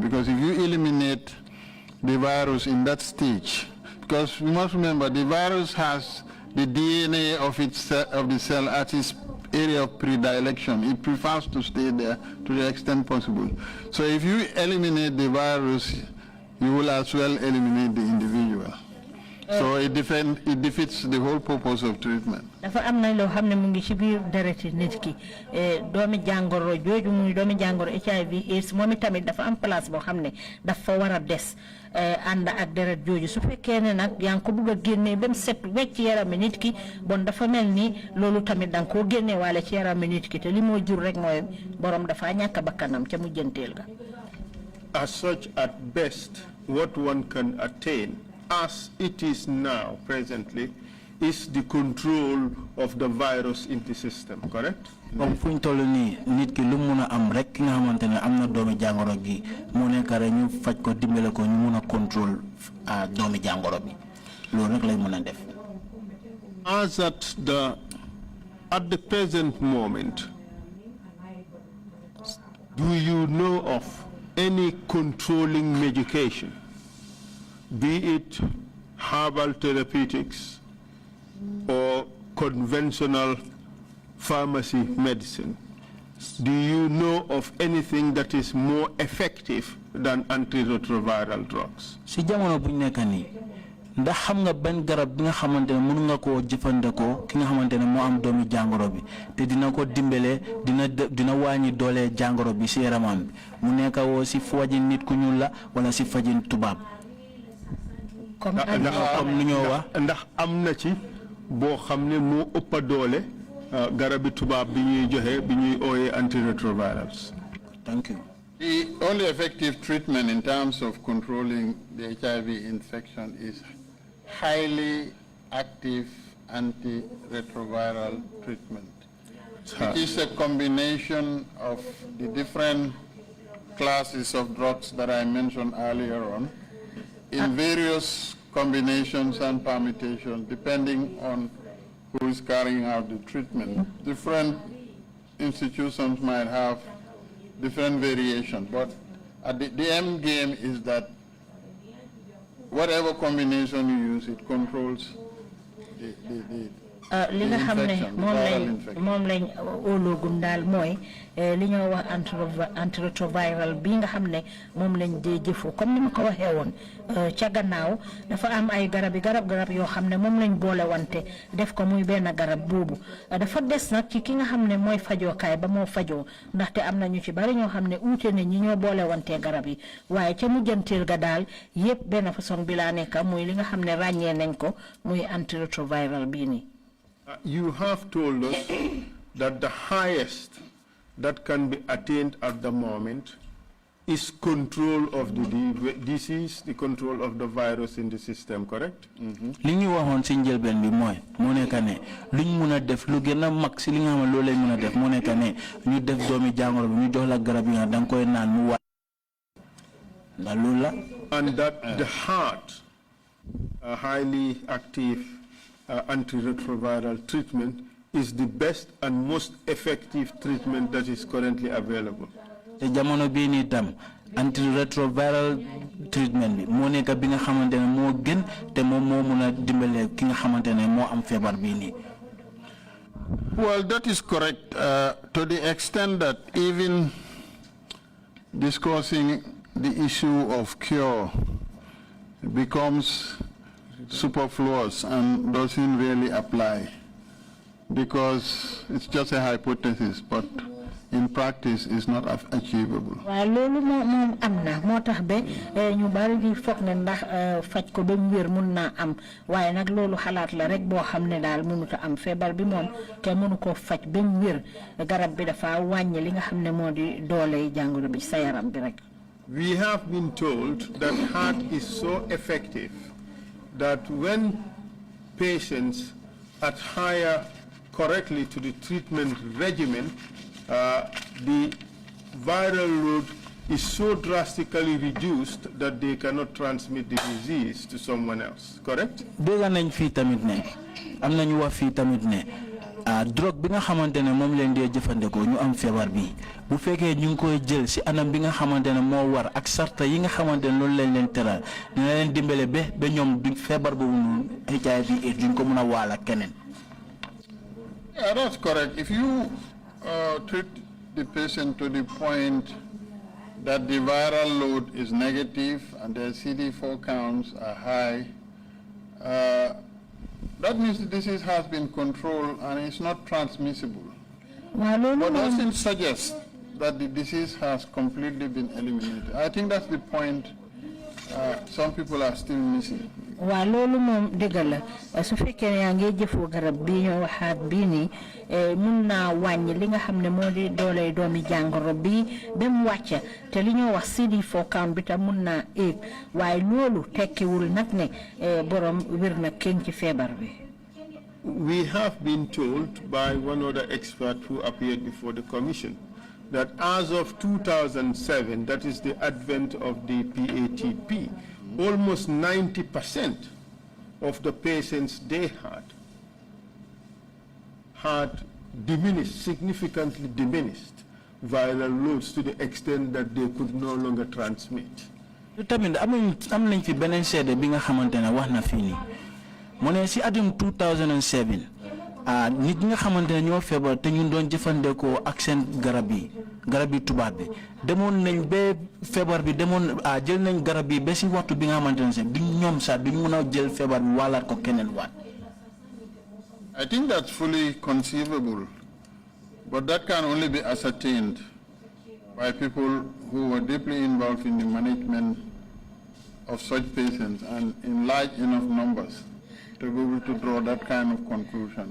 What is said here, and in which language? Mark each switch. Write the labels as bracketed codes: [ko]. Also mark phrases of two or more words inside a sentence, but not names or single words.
[en] Because if you eliminate the virus in that stage, because we must remember the virus has the DNA of the cell at its area of predilection. It prefers to stay there to the extent possible. So if you eliminate the virus, you will as well eliminate the individual. So it defeats the whole purpose of treatment. [wo] dafa am na loo xam ne mu ngi ci biir dereti nit ki doomi jàngoro jooju muy doomi jàngoro HIV AIDS moom tamit dafa am place boo xam ne dafa war a des ànd ak deret jooju su fekkee ne nag yaa ngi ko bëgg a génnee ba mu set wecc yarami nit ki bon dafa mel ni loolu tamit da nga koo génnee waale ci yarami nit ki te li moo jur rek mooy borom dafa ñàkk bakkanam ca mujjanteel ga. [en] As such, at best, what one can attain, as it is now, presently, is the control of the virus in the system, correct? [wo] Comme fuñ tollu ni nit ki lu mëna am rek ki nga xamantene amna doomi jangoro gi mo nekk rek ñu faj ko dimbele ko ñu mëna control doomi jangoro bi loolu rek lay mëna def. [en] As at the present moment, do you know of any controlling medication, be it herbal therapeutics or conventional pharmacy medicine? Do you know of anything that is more effective than antiretroviral drugs? [wo] Si jamono buñ nekk ni ndax xam nga ben garab bi nga xamantene mënu nga ko jëfandikoo ki nga xamantene mo am doomi jangoro bi te dina ko dimbele dina wañi doole jangoro bi ci yaramam bi mu nekk wo ci fajin nit ku ñuul la wala ci fajin tubab comme lu ñoo wax ndax am na ci boo xam ne moo ëpp doole garabi tubaab bi ñuy joxe bi ñuy ooyee antiretrovirals. [en] Thank you. The only effective treatment in terms of controlling the HIV infection is highly active antiretroviral treatment. It is a combination of the different classes of drugs that I mentioned earlier on in various combinations and permutations depending on who is carrying out the treatment. Different institutions might have different variations, but the end game is that whatever combination you use, it controls [wo] li nga xam ne moom lañ óoloogum daal mooy li ñoo wax antiretroviral bi nga xam ne moom lañ dee jëfoo comme ni ma ko waxee woon ca gannaaw dafa am ay garab yoo xam ne moom lañ boole wante def ko muy benn garab boobu dafa des nag ci ki nga xam ne mooy fajookaay ba moo fajoo ndaxte am na ñu ci bari ñoo xam ne uute ne ñi ñoo boole wante garab yi waaye ca mujjanteel ga daal yépp benn façon bi laa nekk muy li nga xam ne ràññee nañ ko muy antiretroviral bii nii. [en] You have told us that the highest that can be attained at the moment is control of the disease, the control of the virus in the system, correct? [wo] Li ñu waxoon ci njëlbeen bi mooy moo nekk ne luñ mun a def lu gën a mag si li nga xam ne loolu lañ mun a def moo nekk ne ñu def doomi jàngoro bi ñu jox la garab yi nga da nga koy naan mu waa ndax loolu la. [en] And that the heart, a highly active antiretroviral treatment, is the best and most effective treatment that is currently available. [wo] Te jamono bi ni tam [en] antiretroviral treatment [wo] bi moo nekk bi nga xamante ne moo gën te moom moo mun a dimbale ki nga xamante ne moo am feebar bii nii. [en] Well, that is correct to the extent that even discussing the issue of cure becomes superfluous and doesn't really apply because it's just a hypothesis, but in practice it's not achievable. [wo] Loolu moom am na moo tax ba ñu bari di foog ne ndax faj ko ba mu wér mun naa am waaye nag loolu xalaat la rek boo xam ne daal mënut a am feebar bi moom te mënu ko faj ba mu wér garab bi dafa wàññi li nga xam ne moo di doole jàngoro bi sa yaram bi rek. [en] We have been told that heart is so effective that when patients adhere correctly to the treatment regimen, the viral load is so drastically reduced that they cannot transmit the disease to someone else, correct? [wo] Dégg nañ fii tamit ne am na ñu wax fii tamit ne drogue bi nga xamante ne moom leen dee jëfandikoo ñu am feebar bi bu fekkee ñu ngi koy jël si anam bi nga xamante ne moo war ak sarta yi nga xamante ne loolu lañ leen teral dina leen dimbale ba ñoom duñ feebar boobu noonu HIV duñ ko mën a waal ak keneen. [en] Yeah, that's correct. If you treat the patient to the point that the viral load is negative and their CD4 counts are high that means the disease has been controlled and it's not transmissible. But doesn't suggest that the disease has completely been eliminated. I think that's the point some people are still missing. [wo] Wa lolu mom degal su fekkee yaa ngi jëfoo garab bi ñoo waxaat bii ni mun naa wàññi li nga xam ne moo di dooley doomi jàngoro bi ba mu wàcca te li ñoo wax CD4 count bi tam mun naa éeg waaye loolu tekkiwul nag ne borom wér na kenn ci feebar bi. [en] We have been told by one other expert who appeared before the commission that as of 2007, that is the advent of the PATP, almost 90% of the patients they had diminished, significantly diminished viral loads to the extent that they could no longer transmit. [wo] Tamit am nañ fi beneen seede bi nga xamante ne wax na fii nii mu ne si atum 2007 nit ñi nga xamante ne ñoo feebar te ñu doon jëfandikoo ak seen garab yi tubaab bi demoon nañ ba feebar bi demoon jël nañ garab yi ba si waxtu bi nga xamante ne sax duñ ñoom sax duñ mën a jël feebar bi wàllaat ko keneen waat. [en] I think that's fully conceivable, but that can only be ascertained by people who were deeply involved in the management of such patients and in large enough numbers to be able to draw that kind of conclusion.